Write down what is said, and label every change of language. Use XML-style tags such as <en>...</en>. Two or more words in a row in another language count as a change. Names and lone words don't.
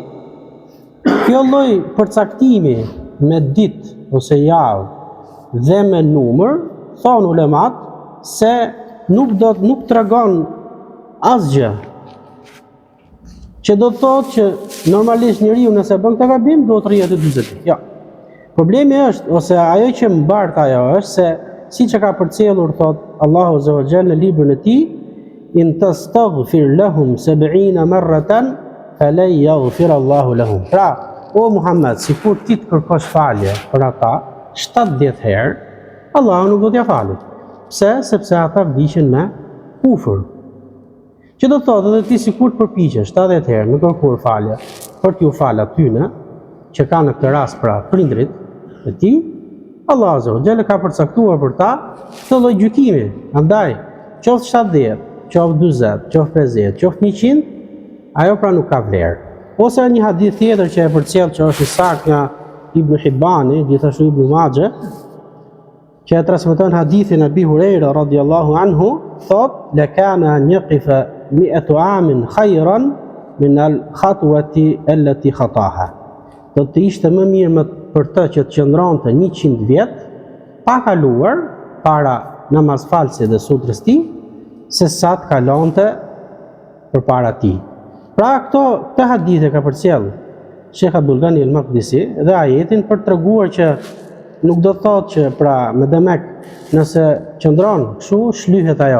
<sq>Kjo lloj përcaktimi me ditë ose javë dhe me numër, thon ulemat se nuk tregon asgjë. Që do të thotë që normalisht njeriu nëse bën këtë gabim duhet të rrihet 40 ditë. Jo. Problemi është, ose ajo që mbart ajo është se siç e ka përcjellur thot Allahu</sq> <ar>عز وجل</ar> <sq>në librin e tij,</sq> <ar>إن تستغفر لهم 70 مرة فلن يغفر الله لهم.</ar> <sq>Pra, o Muhammed, sikur ti të kërkosh falje për ata 70 herë, Allahu nuk do t'ia falë. Pse? Sepse ata vdiqën me kufër. Që do të thotë edhe ti sikur të përpiqesh 70 herë në kërkuar falje për t'ju falë atyne që kanë në këtë rast pra prindrit e tij, Allah</sq> <ar>عز وجل</ar> <sq>ka përcaktuar për ta këtë lloj gjykimi. Andaj, qoftë 70, qoftë 40, qoftë 50, qoftë 100, ajo pra nuk ka vlerë. Ose një hadith tjetër që e përcjell që është i saktë nga Ibn Hibani, gjithashtu Ibn Majah, që e transmeton hadithin Abi Huraira</sq> <ar>رضي الله عنه,</ar> <sq>thot:</sq> <ar>"لكان أن يقف 100 عام خيرا من الخطوة التي خطاها."</ar> <sq>Do të ishte më mirë për të që të qëndronte 100 vjet pa kaluar para namazfalësit dhe sutrës tij, se sa të kalonte përpara tij. Pra këtë hadithe ka përcjell Sheikh Abdul Ghani al-Maqdisi dhe ajetin për treguar që nuk do thotë që pra me demek nëse qëndron kështu shlyhet ajo.</sq>